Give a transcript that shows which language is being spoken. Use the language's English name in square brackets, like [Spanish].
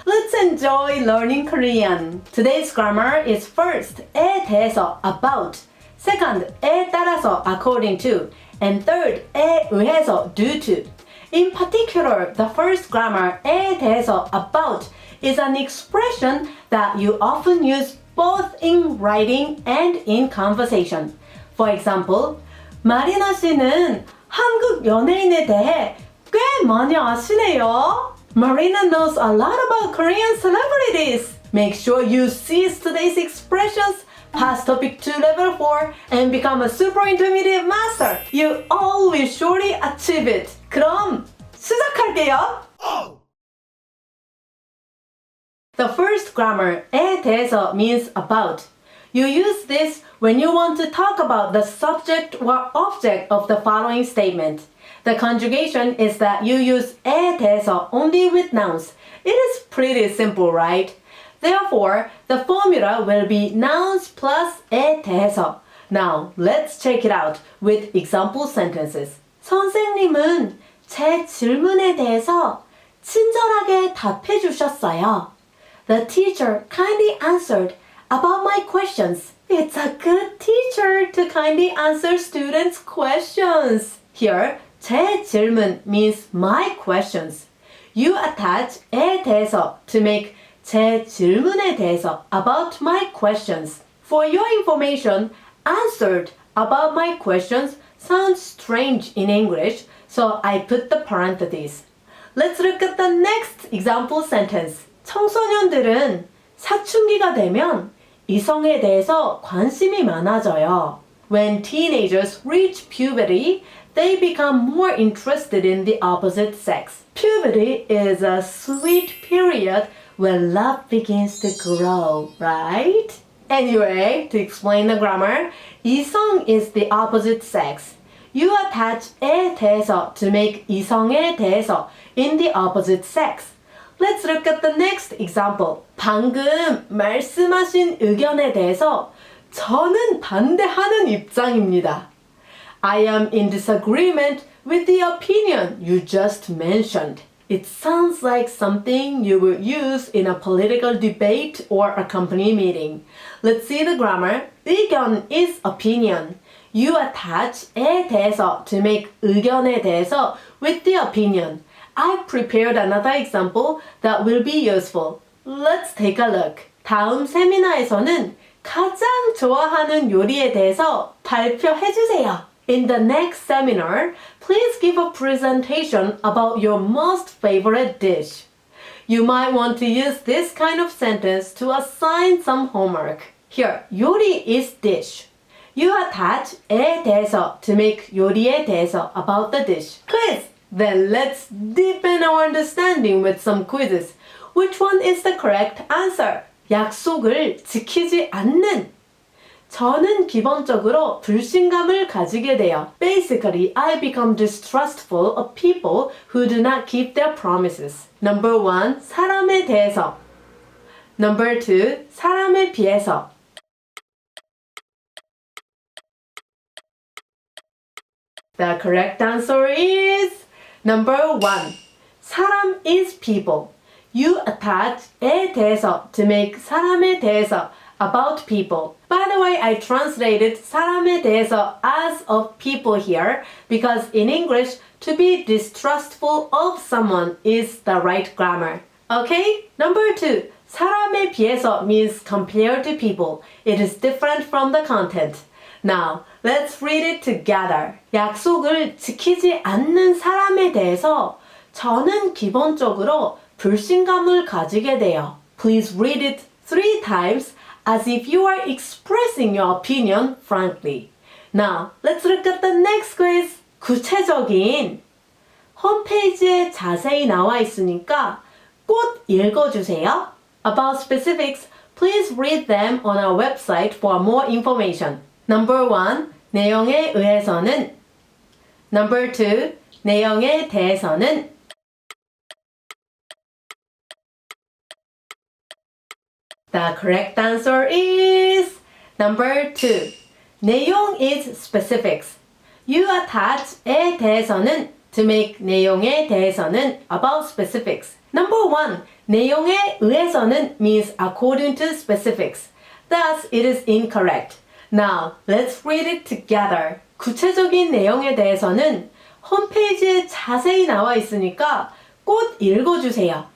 [English] Let's enjoy learning Korean. Today's grammar is first, 에 대해서 about, second, 에 따라서 according to, and third, 에 의해서 due to. In particular, the first grammar, 에 대해서 about, is an expression that you often use both in writing and in conversation. For example, [Korean] 마리나 씨는 한국 연예인에 대해 꽤 많이 아시네요. [English] Marina knows a lot about Korean celebrities. Make sure you seize today's expressions, pass topic to level 4, and become a super intermediate master. You all will surely achieve it. [Korean] 그럼 시작할게요. [English] The first grammar, 에 대해서 means about. You use this when you want to talk about the subject or object of the following statement. The conjugation is that you use 에 대해서 only with nouns. It is pretty simple, right? Therefore, the formula will be nouns plus 에 대해서. Now, let's check it out with example sentences. [Korean] 선생님은 제 질문에 대해서 친절하게 답해 주셨어요. [English] The teacher kindly answered about my questions. It's a good teacher to kindly answer students' questions. Here, [Korean] 제 질문 [English] means my questions. You attach 에 대해서 to make [Korean] 제 질문에 대해서 [English] about my questions. For your information, answered about my questions sounds strange in English, so I put the parentheses. Let's look at the next example sentence. [Korean] 청소년들은 사춘기가 되면 이성에 대해서 관심이 많아져요. [English] When teenagers reach puberty, they become more interested in the opposite sex. Puberty is a sweet period when love begins to grow, right? Anyway, to explain the grammar, 이성 is the opposite sex. You attach 에 대해서 to make [Korean] 이성에 대해서 [English] in the opposite sex. Let's look at the next example. [Korean] 방금 말씀하신 의견에 대해서 저는 반대하는 입장입니다. [English] I am in disagreement with the opinion you just mentioned. It sounds like something you would use in a political debate or a company meeting. Let's see the grammar. 의견 is opinion. You attach 에 대해서 to make [Korean] 의견에 대해서 [English] with the opinion. I prepared another example that will be useful. Let's take a look. [Korean] 다음 세미나에서는 가장 좋아하는 요리에 대해서 발표해 주세요. [English] In the next seminar, please give a presentation about your most favorite dish. You might want to use this kind of sentence to assign some homework. Here, 요리 is dish. You attach 에 대해서 to make [Korean] 요리에 대해서 [English] about the dish. Quiz! Then let's deepen our understanding with some quizzes. Which one is the correct answer? [Korean] 약속을 지키지 않는. 저는 기본적으로 불신감을 가지게 돼요. [English] Basically, I become distrustful of people who do not keep their promises. Number 1, [Korean] 사람에 대해서. [English] Number 2, [Korean] 사람에 비해서. [English] The correct answer is number 1. 사람 is people. You attach 에 대해서 to make [Korean] 사람에 대해서 [English] about people. By the way, I translated [Korean] 사람에 대해서 [English] as of people here because in English, to be distrustful of someone is the right grammar. Okay? Number 2. [Korean] 사람에 비해서 [English] means compared to people. It is different from the content. Now, let's read it together. [Korean] 약속을 지키지 않는 사람에 대해서 저는 기본적으로 불신감을 가지게 돼요. [English] Please read it 3 times as if you are expressing your opinion frankly. Now, let's look at the next quiz. [Korean] 구체적인 홈페이지에 자세히 나와 있으니까 꼭 읽어주세요. [English] About specifics, please read them on our website for more information. Number 1, [Korean] 내용에 의해서는. [English] Number 2, [Korean] 내용에 대해서는. [English] The correct answer is number 2. 내용 is specifics. You attach 에 대해서는 to make [Korean] 내용에 대해서는 [English] about specifics. Number 1. [Korean] 내용에 의해서는 [English] means according to specifics. Thus, it is incorrect. Now, let's read it together. [Korean] 구체적인 내용에 대해서는 홈페이지에 자세히 나와 있으니까 꼭 읽어주세요.